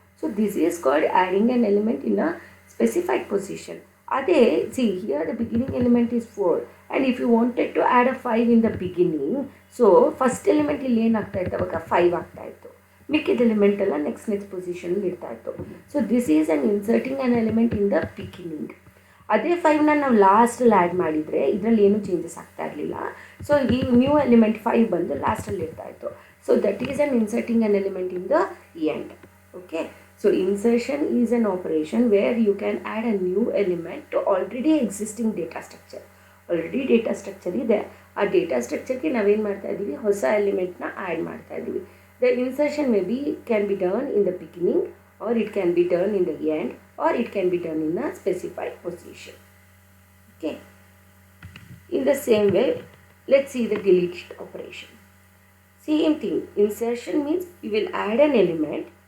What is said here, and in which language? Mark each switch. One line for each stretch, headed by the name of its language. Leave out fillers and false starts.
English: So this is called adding an element in a specified position. ಅದೇ see here the beginning element is 4 and if you wanted to add a 5 in the beginning, so
Kannada: first element ಇಲ್ಲಿ ಏನಾಗ್ತಾ ಇತ್ತು, ಅವಾಗ 5 ಆಗ್ತಾ ಇತ್ತು, ಮಿಕ್ಕಿದ element ಎಲ್ಲ next position ಇರ್ತಾ ಇತ್ತು.
English: So this is an inserting an element in the beginning.
Kannada: ಅದೇ 5ನ ನಾವು ಲಾಸ್ಟಲ್ಲಿ ಆ್ಯಡ್ ಮಾಡಿದರೆ ಇದರಲ್ಲಿ ಏನೂ ಚೇಂಜಸ್ ಆಗ್ತಾ ಇರಲಿಲ್ಲ. ಸೊ ಈ ನ್ಯೂ ಎಲಿಮೆಂಟ್ 5 ಬಂದು ಲಾಸ್ಟಲ್ಲಿ ಇರ್ತಾ ಇತ್ತು.
English: So that is an inserting an element in the end. Okay, so insertion is an operation where you can add a new element to already existing data structure.
Kannada: Already data structure ಇದೆ, ಆ data ಸ್ಟ್ರಕ್ಚರ್ಗೆ ನಾವೇನು ಮಾಡ್ತಾ ಇದ್ದೀವಿ, ಹೊಸ ಎಲಿಮೆಂಟ್ನ add ಮಾಡ್ತಾ ಇದ್ದೀವಿ.
English: The insertion may be can be done in the beginning, or it can be done in the end, or it can be done in a specified position. Okay, in the same way, let's see the delete operation. Same thing, insertion means we will add an element.